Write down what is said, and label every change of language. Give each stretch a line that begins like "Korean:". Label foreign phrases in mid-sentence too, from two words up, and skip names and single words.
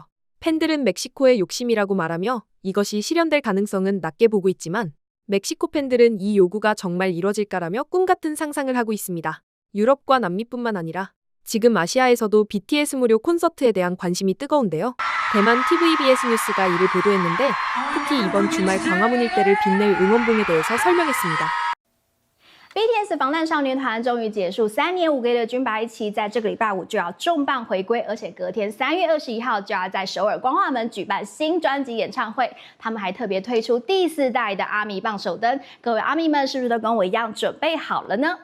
Korean: 팬들은 멕시코의 욕심이라고 말하며 이것이 실현될 가능성은 낮게 보고 있지만 멕시코 팬들은 이 요구가 정말 이뤄질까라며 꿈같은 상상을 하고 있습니다. 유럽과 남미뿐만 아니라 지금 아시아에서도 BTS 무료 콘서트에 대한 관심이 뜨거운데요. 대만 TVBS 뉴스가 이를 보도했는데 특히 이번 주말 광화문 일대를 빛낼 응원봉에 대해서 설명했습니다.
Chinese: BTS 防弹少年团终于结束3年5个月的军白期，在这个礼拜五就要重磅回归，而且隔天3月21号就要在首尔光化门举办新专辑演唱会。他们还特别推出第4代的阿米棒手灯，各位阿米们是不是都跟我一样准备好了呢？